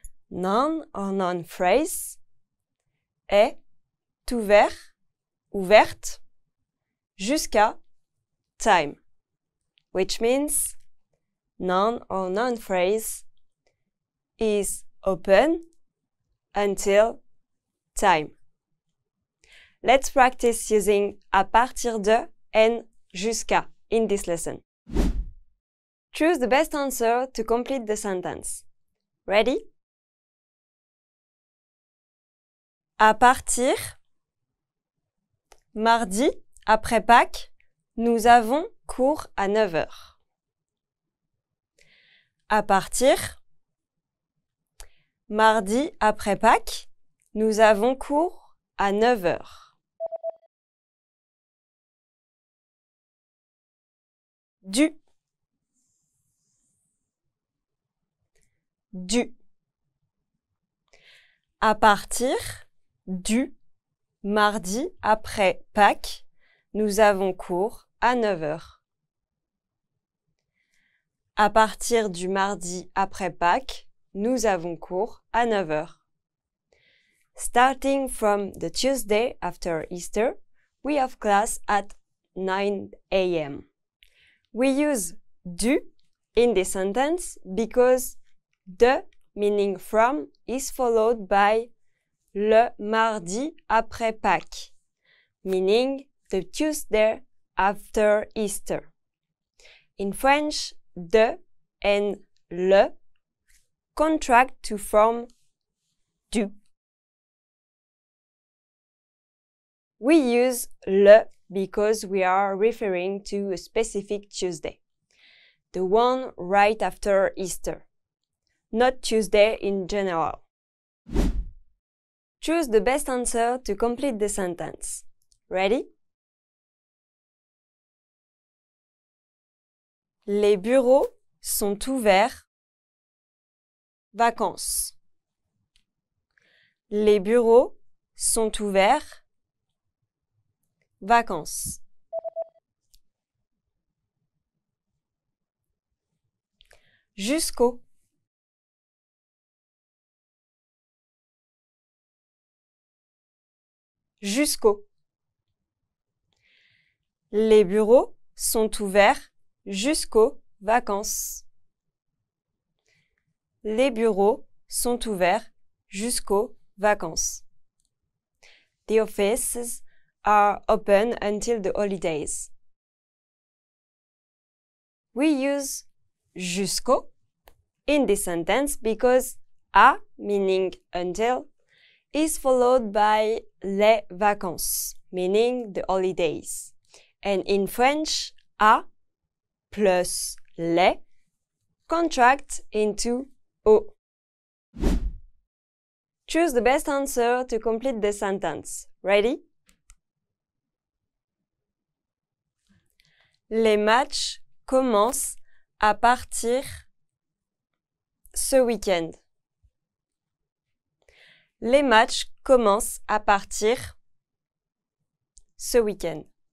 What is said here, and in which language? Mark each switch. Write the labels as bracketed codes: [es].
[en] Noun or noun phrase [fr] est ouvert, ouverte, jusqu'à [en] time, which means noun or noun phrase is open until time. Let's practice using à partir de and jusqu'à in this lesson. Choose the best answer to complete the sentence. Ready? [fr] À partir, mardi, après Pâques, nous avons cours à 9 heures. À partir, mardi après Pâques, nous avons cours à 9 heures. Du. du. À partir du mardi après Pâques, nous avons cours à 9 heures. À partir du mardi après Pâques, nous avons cours à 9 heures. [en] Starting from the Tuesday after Easter, we have class at 9 a.m. We use du in this sentence because the meaning from is followed by [fr] le mardi après Pâques, [en] meaning the Tuesday after Easter. In French, de and le contract to form du. We use le because we are referring to a specific Tuesday, the one right after Easter, not Tuesday in general. Choose the best answer to complete the sentence. Ready? [fr] Les bureaux sont ouverts. Vacances. Les bureaux sont ouverts. Vacances. Jusqu'au. Jusqu'au. Les bureaux sont ouverts jusqu'aux vacances. Les bureaux sont ouverts jusqu'aux vacances. [en] The offices are open until the holidays. We use jusqu'au in this sentence because à, meaning until, is followed by [fr] les vacances, [en] meaning the holidays. And in French, à plus les contract into au. Choose the best answer to complete the sentence. Ready? [fr] Les matchs commencent à partir ce week-end. Les matchs commencent à partir ce week-end.